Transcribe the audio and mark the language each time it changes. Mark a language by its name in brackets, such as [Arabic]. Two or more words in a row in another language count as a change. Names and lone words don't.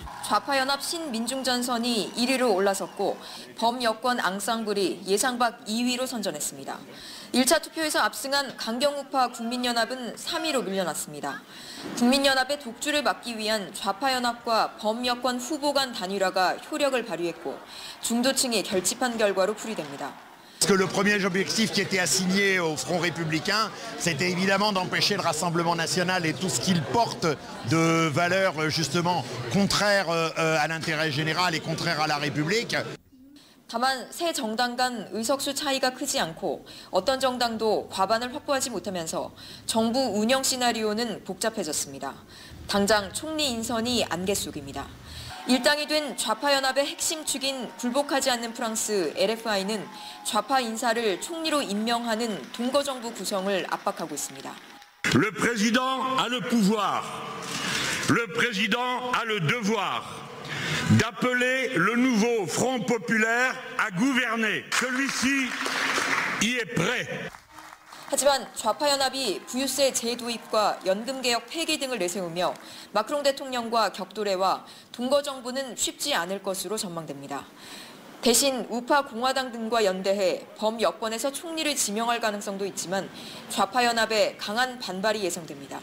[Korean] 좌파연합 신민중전선이 1위로 올라섰고 범여권 앙상블이 예상 밖 2위로 선전했습니다. 1차 투표에서 압승한 강경우파 국민연합은 3위로 밀려났습니다. 국민연합의 독주를 막기 위한 좌파연합과 범여권 후보 간 단일화가 효력을 발휘했고 중도층이 결집한 결과로 풀이됩니다. [French] Parce que le premier objectif qui était assigné au Front républicain, c'était évidemment d'empêcher le Rassemblement national et tout ce qu'il porte de valeurs justement contraires à l'intérêt général et contraires à la République. [Korean] 다만 새 정당 간 의석수 차이가 크지 않고 어떤 정당도 과반을 확보하지 못하면서 정부 운영 시나리오는 복잡해졌습니다. 당장 총리 인선이 안개 속입니다. 일당이 된 좌파연합의 핵심 축인 굴복하지 않는 프랑스 LFI는 좌파 인사를 총리로 임명하는 동거정부 구성을 압박하고 있습니다. [French] Le président a le pouvoir. Le président a le devoir d'appeler le nouveau Front populaire à gouverner. Celui-ci y est prêt. [Korean] 하지만 좌파연합이 부유세 재도입과 연금개혁 폐기 등을 내세우며 마크롱 대통령과 격돌해와 동거정부는 쉽지 않을 것으로 전망됩니다. 대신 우파 공화당 등과 연대해 범여권에서 총리를 지명할 가능성도 있지만 좌파연합의 강한 반발이 예상됩니다.